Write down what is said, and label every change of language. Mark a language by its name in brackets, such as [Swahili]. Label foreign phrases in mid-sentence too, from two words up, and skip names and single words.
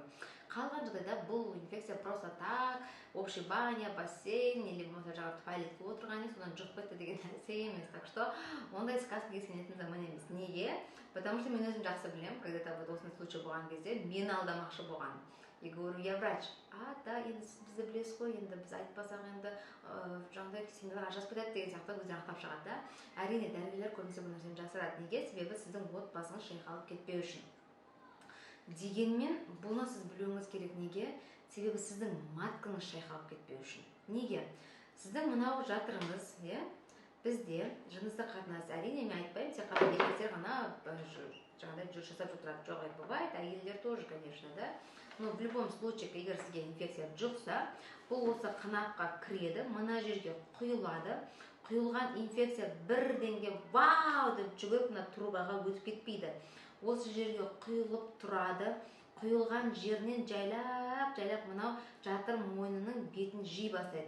[Kazakh] Қалған жағдайда бұл инфекция [Russian] просто так, общий баня, бассейн, или [Kazakh] жаңағы туалетке отырғаннан содан жұқпайды деген нәрсе емес. [Russian] Так что [Kazakh] ондай сказкаға сенетін заман емес. Неге? [Russian] Потому что [Kazakh] мен өзім жақсы білемін, [Russian] когда-то вот [Kazakh] осындай случай болған кезде мені алдамақшы болған. [Russian] И говорю, я врач. [Kazakh] Да, енді бізді білесіз ғой, енді біз айтпасақ енді жаңағыдай сендер ажырасып кетеді деген сияқты өздері ақтап шығады да. Әрине дәрігерлер көбінесе бұл нәрсені жасырады. Неге? Себебі сіздің отбасыңыз шайқалып кетпеу үшін. Дегенмен бұны сіз білуіңіз керек. Неге? Себебі сіздің маткаңыз шайқалып кетпеу үшін. Неге? Сіздің мынау жатырыңыз, бізде жыныстық қатынас, әрине мен айтпаймын, тек қана еркектер ғана жаңағыдай жүріс жасап отырады. [Russian] Жоқ, бывает, әйелдер тоже, конечно, да. Но в любом случае, [Kazakh] егер сізге инфекция жұқса, бұл осы қанапқа кіреді, мына жерге құйылады. Құйылған инфекция бірденге вау деп жүгіріп мына трубаға өтіп кетпейді. Осы жерге құйылып тұрады. Құйылған жерінен жайлап мынау жатыр мойнының бетін жей бастайды.